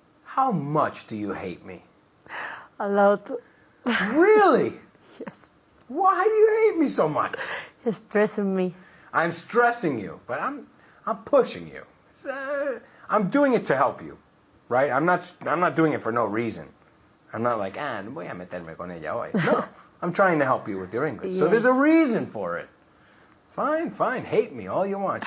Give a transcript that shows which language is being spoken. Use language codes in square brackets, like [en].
[en] How much do you hate me? A lot. Really? Yes. Why do you hate me so much? It's stressing me. I'm stressing you, but I'm pushing you. I'm doing it to help you, right? I'm not doing it for no reason. I'm not like, [es] voy a meterme con ella hoy. [en] No, I'm trying to help you with your English. So Yes. there's a reason for it. Fine, hate me all you want.